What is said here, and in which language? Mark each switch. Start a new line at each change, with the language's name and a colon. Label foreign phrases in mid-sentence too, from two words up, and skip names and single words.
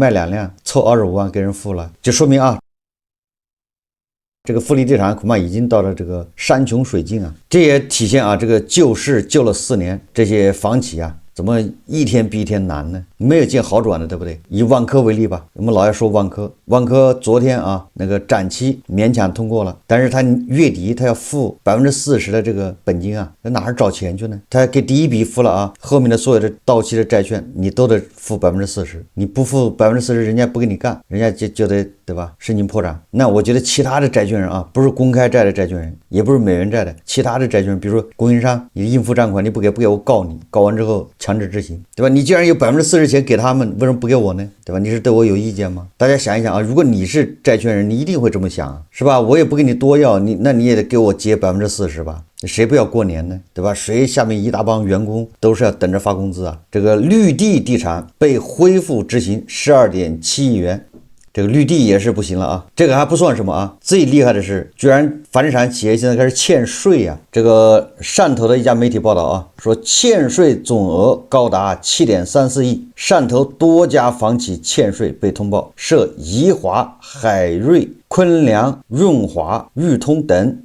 Chinese: 賣2輛湊25萬給人付了，就說明這個富力地產恐怕已經到了這個山窮水盡這也體現這個救市救了4年，這些房企怎麼一天比一天難呢？沒有見好轉的，對不對？以萬科為例吧，我們老要說萬科昨天那個展期勉強通過了，但是他月底他要付40%的這個本金那哪兒找錢去呢？他給第一筆付了後面的所有的到期的債券你都得付40%，你不付40%，人家不給你幹，人家就得对吧？申請破產。那我覺得其他的債權人不是公開債的債權人，也不是美元債的，其他的債權人，比如說供應商，你應付賬款你不給我告你，告完之後強制執行，對吧？你既然有40%錢給他們，為什麼不給我呢？对吧？你是对我有意見嗎？大家想一想如果你是債權人，你一定會這麼想是吧？我也不給你多要，那你也得給我結40%吧？誰不要過年呢？對吧？誰下面一大幫員工都是要等着發工資這個綠地地產被恢復執行12.7億元。這個綠地也是不行了這個還不算什麼最厲害的是，居然房地產企業現在開始欠稅這個汕頭的一家媒體報道說欠稅總額高達7.34億，汕頭多家房企欠稅被通報，涉宜華、海瑞、昆良、潤華、裕通等。